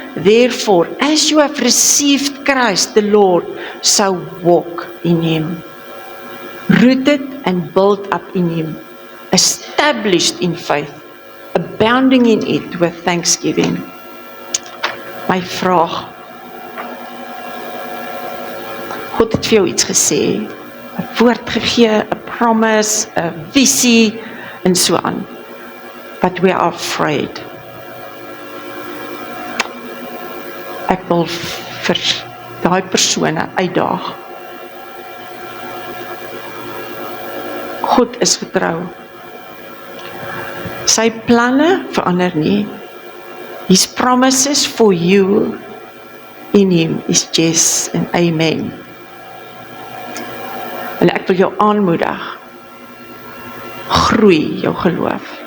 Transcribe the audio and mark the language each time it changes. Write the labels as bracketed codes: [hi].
[en] Therefore, as you have received Christ the Lord, so walk in him. Rooted and built up in him. Established in faith. Abounding in it with thanksgiving. [af] My vraag. God het vir jou iets gesê. 'n woord gegee, 'n promise, 'n visie en so aan. [en] But we are afraid. [af] Ek wil vir daai persone uitdaag. God is getrou. Sy planne verander nie. [en] His promises for you in him is yes and amen. [af] En ek wil jou aanmoedig, groei jou geloof.